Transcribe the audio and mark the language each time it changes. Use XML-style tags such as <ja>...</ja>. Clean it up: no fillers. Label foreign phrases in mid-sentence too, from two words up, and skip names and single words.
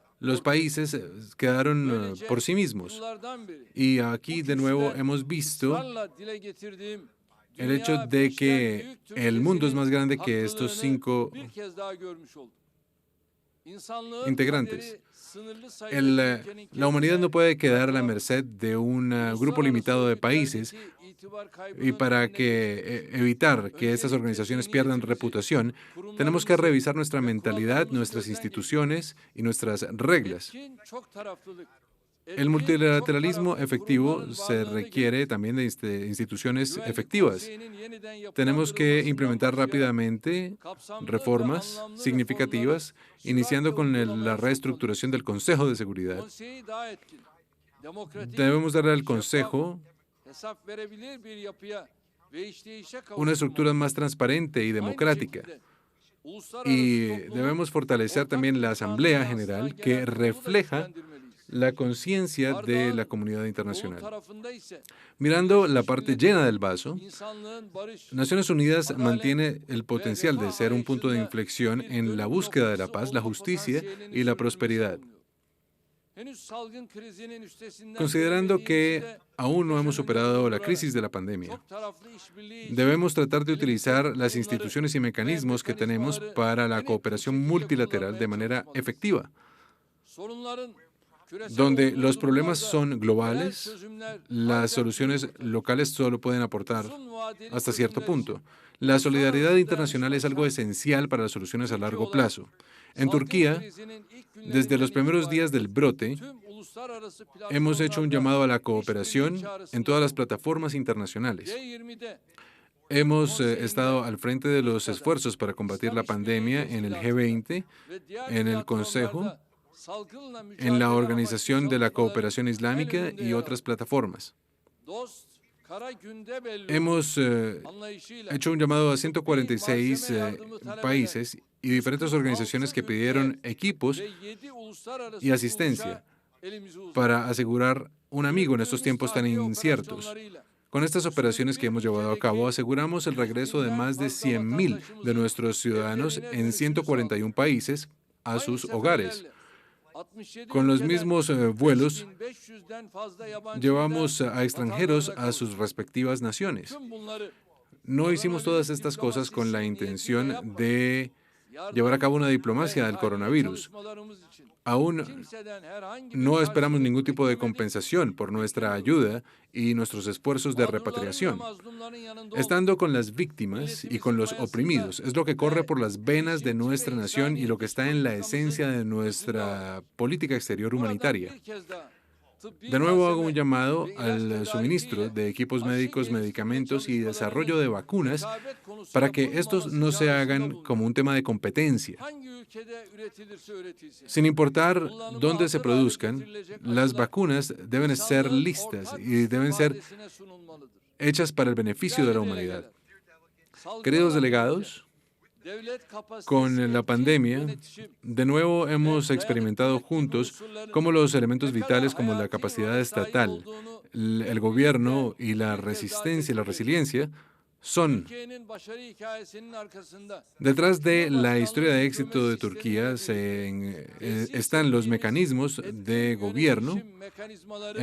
<es>los</es> <tr>ortaya</tr> <es>países quedaron</es> <tr>Böylece</tr> <es>por sí mismos.</es> <tr>yıllardan beri</tr> <es>Y aquí</es> <tr>bu</tr> <es>de nuevo</es> <tr>kürsüde</tr> <es>hemos visto</es> <tr>ısrarla dile getirdiğim</tr> <es>el hecho</es> <tr>dünya</tr> <es>de</es> <tr>beşten</tr> <es>que</es> <tr>büyüktür</tr> <es>el mundo es</es> <tr>tezinin</tr> <es>más grande que estos</es> <tr>haklılığını 5 bir kez daha görmüş olduk. İnsanlığın</tr> <es>integrantes.</es> <tr>kaderi sınırlı sayıda ülkenin</tr> <es>La humanidad no</es> <tr>kendine</tr> <es>puede quedar a la</es> <tr>bırakılan</tr> <es>merced de un grupo</es> <tr>uluslararası</tr> <es>limitado de países</es> <tr>örgütlerdeki itibar</tr> <es>y</es> <tr>kaybının</tr> <es>para</es> <tr>önüne</tr> <es>que</es> <tr>geçmek için</tr> <es>evitar que estas</es> <tr>öncelikle</tr> <es>organizaciones pierdan</es> <tr>zihniyetimizi,</tr> <es>reputación, tenemos que</es> <tr>kurumlarımızı</tr> <es>revisar nuestra</es> <tr>ve</tr> <es>mentalidad,</es> <tr>kurallarımızı</tr> <es>nuestras</es> <tr>gözden geçirmek.</tr> <es>instituciones y nuestras reglas.</es> <tr>Etkin çok taraflılık,</tr> <es>El</es> <tr>etkin çok</tr> <es>multilateralismo</es> <tr>taraflı</tr> <es>efectivo</es> <tr>kurumların</tr> <es>se</es> <tr>varlığını</tr> <es>requiere</es> <tr>gerektirir.</tr> <es>también de instituciones</es> <tr>Güvenlik</tr> <es>efectivas.</es> <tr>Konseyi'nin yeniden</tr> <es>Tenemos que</es> <tr>yapılandırılmasından</tr> <es>implementar</es> <tr>başlayarak</tr> <es>rápidamente</es> <tr>kapsamlı ve</tr> <es>reformas</es> <tr>anlamlı</tr> <es>significativas,</es> <tr>reformları</tr> <es>iniciando</es> <tr>süratle</tr> <es>con la</es> <tr>uygulamaya</tr> <es>reestructuración del Consejo de Seguridad.</es> <tr>konseyi daha etkin, demokratik,</tr> <es>Debemos darle al</es> <tr>şeffaf,</tr> <es>Consejo</es> <tr>hesap verebilir bir yapıya ve işleyişe</tr> <es>una estructura</es> <tr>kavuşturmak.</tr> <es>más transparente y</es> <tr>Aynı</tr> <es>democrática.</es> <tr>şekilde</tr> <es>Y</es> <tr>uluslararası toplumun</tr> <es>debemos fortalecer</es> <tr>ortak</tr> <es>también la</es> <tr>vicdanı</tr> <es>Asamblea</es> <tr>yansıtan</tr> <es>General</es> <tr>genel</tr> <es>que</es> <tr>kurulu da</tr> <es>refleja</es> <tr>güçlendirmeliyiz.</tr> <es>la conciencia de la</es> <tr>Bardağın</tr> <es>comunidad</es> <tr>dolu</tr> <es>internacional.</es> <tr>tarafında ise</tr> <es>Mirando la</es> <tr>Birleşmiş</tr> <es>parte</es> <tr>Milletler'in</tr> <es>llena del vaso,</es> <tr>insanlığın barış,</tr> <es>Naciones Unidas</es> <tr>adalet</tr> <es>mantiene el</es> <tr>ve</tr> <es>potencial de</es> <tr>refah</tr> <es>ser un punto de</es> <tr>arayışında</tr> <es>inflexión</es> <tr>bir</tr> <es>en la</es> <tr>dönüm</tr> <es>búsqueda de la</es> <tr>noktası</tr> <es>paz, la</es> <tr>olma</tr> <es>justicia</es> <tr>potansiyelini</tr> <es>y la</es> <tr>sürdürmeyi</tr> <es>prosperidad.</es> <tr>savunuyor. Henüz salgın krizinin üstesinden</tr> <es>Considerando que</es> <tr>gelemediğimizde</tr> <es>aún no hemos</es> <tr>köşe önünde</tr> <es>superado la</es> <tr>bulundurarak</tr> <es>crisis de la pandemia,</es> <tr>çok taraflı işbirliği için</tr> <es>debemos tratar de</es> <tr>elimizdeki</tr> <es>utilizar las</es> <tr>kurumları</tr> <es>instituciones y</es> <tr>ve</tr> <es>mecanismos que tenemos</es> <tr>mekanizmaları</tr> <es>para en la</es> <tr>etkin</tr> <es>cooperación</es> <tr>şekilde</tr> <es>multilateral de</es> <tr>kullanmaya</tr> <es>manera</es> <tr>çalışmalıyız.</tr> <es>efectiva,</es> <tr>Sorunların küresel</tr> <es>donde</es> <tr>olduğu</tr> <es>los problemas</es> <tr>durumlarda</tr> <es>son</es> <tr>yerel</tr> <es>globales,</es> <tr>çözümler</tr> <es>las</es> <tr>ancak</tr> <es>soluciones</es> <tr>mümkün.</tr> <es>locales solo pueden aportar</es> <tr>Uzun vadeli</tr> <es>hasta cierto</es> <tr>çözümler</tr> <es>punto.</es> <tr>için</tr> <es>La solidaridad</es> <tr>uluslararası</tr> <es>internacional es algo</es> <tr>dayanışma</tr> <es>esencial para las soluciones a</es> <tr>Türkiye</tr> <es>largo</es> <tr>olarak</tr> <es>plazo. En</es> <tr>salgın</tr> <es>Turquía,</es> <tr>krizinin ilk</tr> <es>desde los</es> <tr>günlerinden</tr> <es>primeros días</es> <tr>itibaren</tr> <es>del brote,</es> <tr>tüm uluslararası</tr> <es>hemos hecho un</es> <tr>platformlarda</tr> <es>llamado a la</es> <tr>işbirliği</tr> <es>cooperación en</es> <tr>çağrısında</tr> <es>todas las</es> <tr>bulunduk.</tr> <es>plataformas internacionales.</es> <tr>G20'de</tr> <es>Hemos</es> <tr>konseyinde</tr> <es>estado al frente de los</es> <tr>Rusya'da</tr> <es>esfuerzos para combatir</es> <tr>İslam</tr> <es>la</es> <tr>İşbirliği</tr> <es>pandemia en el</es> <tr>Teşkilatı'nda</tr> <es>G20,</es> <tr>ve diğer</tr> <es>en el Consejo,</es> <tr>platformlarda salgınla</tr> <es>en la</es> <tr>mücadele amaçlı</tr> <es>Organización de la</es> <tr>çalışmaların</tr> <es>Cooperación en Islámica</es> <tr>önünde</tr> <es>y</es> <tr>yer</tr> <es>otras</es> <tr>aldık.</tr> <es>plataformas.</es> <tr>Dost, kara günde belli olur</tr> <es>Hemos</es> <tr>anlayışıyla</tr> <es>hecho un llamado a</es> <tr>tıbbi</tr> <es>146</es> <tr>malzeme yardımı talep eden</tr> <es>países y diferentes organizaciones que</es> <tr>46</tr> <es>pidieron</es> <tr>ülke</tr> <es>equipos</es> <tr>ve 7 uluslararası</tr> <es>y asistencia</es> <tr>kuruluşa elimizi uzattık.</tr> <es>para asegurar un amigo en estos</es> <tr>Yürüttüğümüz</tr> <es>tiempos tan</es> <tr>tahliye</tr> <es>inciertos.</es> <tr>operasyonlarıyla</tr> <es>Con estas operaciones que hemos llevado a cabo, aseguramos el regreso de más de 100.000 de nuestros ciudadanos en 141 países a sus hogares. Con los mismos vuelos,</es> <tr>5500'den fazla yabancı</tr> <es>llevamos</es> <tr>lider</tr> <es>a extranjeros a</es> <tr>vatandaşlara</tr> <es>sus</es> <tr>kavuştu.</tr> <es>respectivas naciones.</es> <tr>Tüm bunları</tr> <es>No hicimos todas</es> <tr>koronavirüs</tr> <es>estas cosas con la</es> <tr>diplomasisi niyetiyle</tr> <es>intención</es> <tr>yapmadık.</tr> <es>de llevar a</es> <tr>Yardım</tr> <es>cabo una</es> <tr>ve</tr> <es>diplomacia del</es> <tr>ihracat</tr> <es>coronavirus.</es> <tr>çalışmalarımız için</tr> <es>Aún</es> <tr>kimseden herhangi bir</tr> <es>no esperamos</es> <tr>karşılık</tr> <es>ningún tipo de</es> <tr>beklemedik,</tr> <es>compensación por nuestra</es> <tr>beklemiyoruz.</tr> <es>ayuda y nuestros esfuerzos de</es> <tr>Mağdurların ve</tr> <es>repatriación.</es> <tr>mazlumların yanında olduk.</tr> <es>Estando con las víctimas y con los oprimidos, es lo que corre por las venas de nuestra nación y lo que está en la esencia de nuestra política exterior</es> <tr>Buradan</tr> <es>humanitaria.</es> <tr>bir kez daha tıbbi</tr> <es>De nuevo hago un</es> <tr>malzeme</tr> <es>llamado</es> <tr>ve ilaç</tr> <es>al</es> <tr>tedarikiyle</tr> <es>suministro de equipos</es> <tr>aşı</tr> <es>médicos,</es> <tr>geliştirme</tr> <es>medicamentos y desarrollo de</es> <tr>çalışmalarının</tr> <es>vacunas</es> <tr>rekabet konusu</tr> <es>para que estos</es> <tr>yapılmaması</tr> <es>no se</es> <tr>çağrısında</tr> <es>hagan</es> <tr>bulunduk.</tr> <es>como un tema de competencia.</es> <tr>Hangi ülkede üretilirse üretilsin.</tr> <es>Sin importar</es> <tr>Kullanıma</tr> <es>dónde se</es> <tr>hazır hale</tr> <es>produzcan,</es> <tr>getirilecek</tr> <es>las</es> <tr>aşılar</tr> <es>vacunas deben ser</es> <tr>insanlığın</tr> <es>listas</es> <tr>ortak</tr> <es>y deben ser</es> <tr>istifadesine sunulmalıdır.</tr> <es>hechas para el beneficio de la</es> <tr>Değerli</tr> <es>humanidad.</es> <tr>delegeler, salgınla</tr> <es>Queridos</es> <tr>birlikte</tr> <es>delegados,</es> <tr>devlet kapasitesi</tr> <es>con la</es> <tr>etkin</tr> <es>pandemia,</es> <tr>yönetişim</tr> <es>de nuevo hemos</es> <tr>ve</tr> <es>experimentado</es> <tr>dayanıklılık gibi</tr> <es>juntos</es> <tr>unsurların</tr> <es>cómo los elementos</es> <tr>ne kadar</tr> <es>vitales como la</es> <tr>hayati</tr> <es>capacidad</es> <tr>role sahip</tr> <es>estatal,</es> <tr>olduğunu</tr> <es>el gobierno y la resistencia y la resiliencia son</es> <tr>Türkiye'nin başarı hikayesinin arkasında</tr> <es>detrás de la historia de</es> <tr>Cumhurbaşkanlığı</tr> <es>éxito de</es> <tr>hükümet</tr> <es>Turquía</es> <tr>sistemi</tr> <es>están los mecanismos de gobierno</es> <tr>yönetim mekanizmaları</tr>